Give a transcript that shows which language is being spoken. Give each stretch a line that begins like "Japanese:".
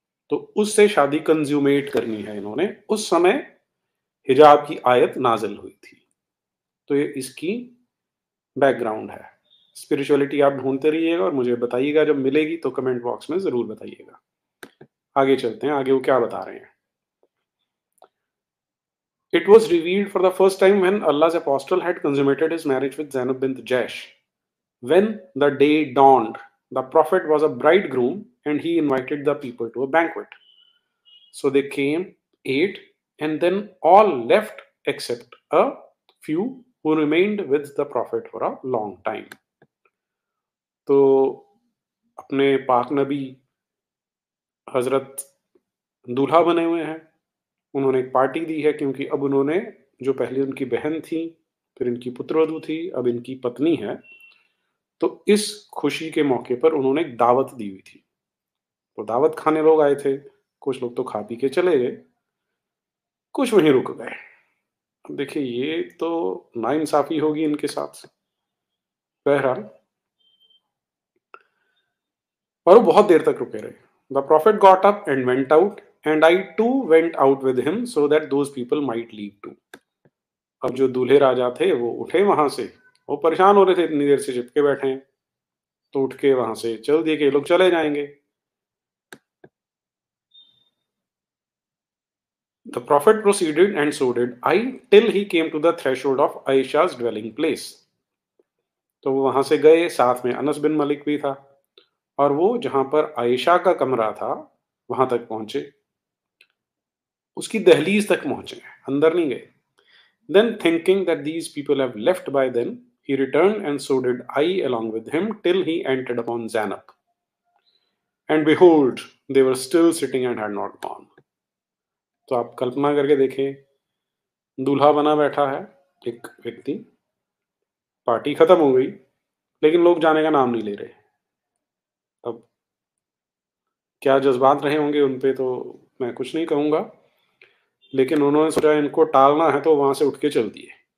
Hindi: तो उससे शादी कंज्यूमेट करनी है इन्होंने। उस समय हिजाब की आयत नाजिल हुई थी। तो ये इसकी बैकग्राउंड है। स्पिरिचुअलिटी आप ढूंढते रहिएगा और मुझे बताइएगा, जब मिलेगी तो कमेंट बॉक्स में जरूर बताइएगा। आगे चलते हैं, आगे वो क्या बता रहे हैं।
English: It was revealed for the first time when Allah's apostle had consummated his marriage with Zainab bint Jaish. When the day dawned, the prophet was a bridegroom and he invited the people to a banquet. So they came, ate, and then all left except a few who remained with the prophet for a long time.
Hindi: तो अपने पाक नबी हजरत दूल्हा बने हुए हैं, उन्होंने एक party दी है, क्योंकि अब उन्होंने, जो पहले उनकी बहन थी, फिर इनकी पुत्रवधू थी, अब इनकी पत्नी है, तो इस खुशी के मौके पर उन्होंने एक दावत दी हुई थी। तो दावत खाने लोग आए थे, कुछ लोग तो खा पी के चले गए, कुछ वहीं रुक गए। अब देखिए, ये तो नाइंसाफी होगी इनके साथ। बहरहाल, और वो बहुत देर तक रुके रहे।
English: The prophet got up and went out and I too went out with him so that those people might leave too.
Hindi: अब जो दूल्हे राजा थे वो उठे वहां से, वो परेशान हो रहे थे, इतनी देर से चिपके बैठे हैं, तो उठ के वहां से चल दिए कि ये लोग चले जाएंगे।
English: The prophet proceeded, and so did I, till he came to the threshold of Aisha's dwelling place.
Hindi: तो वो वहां से गए, साथ में अनस बिन मलिक भी था, और वो जहां पर आयशा का कमरा था वहां तक पहुंचे, उसकी दहलीज तक पहुंचे, अंदर नहीं गए।
English: Then thinking that these people have left by then, he returned, and so did I along with him, till he entered upon Zainab. And behold, they were still sitting and had not gone.
Hindi: तो आप कल्पना करके देखें, दूल्हा बना बैठा है एक व्यक्ति, पार्टी खत्म हो गई, लेकिन लोग जाने का नाम नहीं ले रहे। अब क्या जज्बात रहे होंगे उन पे, तो मैं कुछ नहीं कहूंगा, लेकिन उन्होंने सोचा इनको टालना है, तो वहां से उठ के चल दिए।